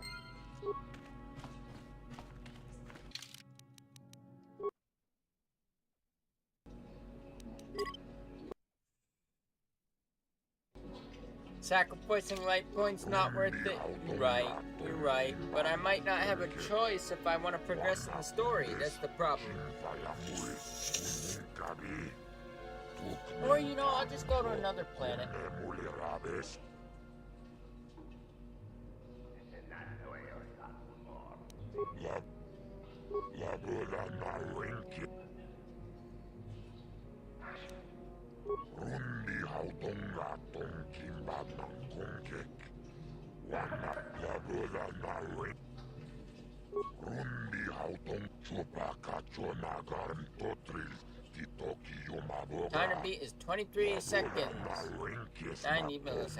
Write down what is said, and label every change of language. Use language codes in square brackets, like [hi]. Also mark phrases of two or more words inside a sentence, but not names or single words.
[en] Sacrificing life points not worth it. You're right. But I might not have a choice if I want to progress in the story. That's the problem. Or, you know, I'll just go to another planet. Rundi Hautunga Tonkimba Nankunkek, Wanna Lagoda Nari. Rundi Hautung Chupakacho Nagaran Totril, Titoki Yumaboga. Time to beat is 23 seconds. 90 milliseconds.